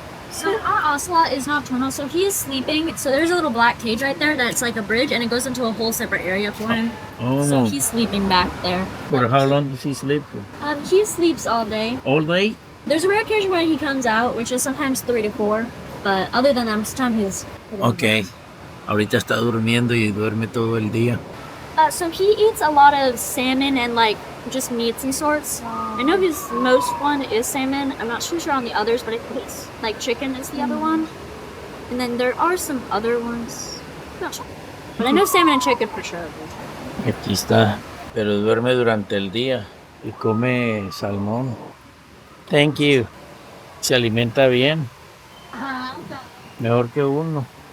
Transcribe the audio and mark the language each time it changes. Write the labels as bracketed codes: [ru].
[en] So our ocelot is nocturnal, so he is sleeping. So there's a little black cage right there that's like a bridge, and it goes into a whole separate area for him. So Oh, he's sleeping back there. for how long does he sleep? He sleeps all day. All day? There's a rare occasion where he comes out, which is sometimes 3 to 4. But other than that, most of the time he's... Ok. [es] Ahorita está durmiendo y duerme todo el día. [en] So he eats a lot of salmon and like just meats and sorts. I know his most one is salmon. I'm not too sure on the others, but I think it's like chicken is the other one. And then there are some other ones. Not sure. But I know salmon and chicken for sure. [es] Aquí está. Pero duerme durante el día y come salmón. [en] Thank you. [es] Se alimenta bien. Mejor que uno.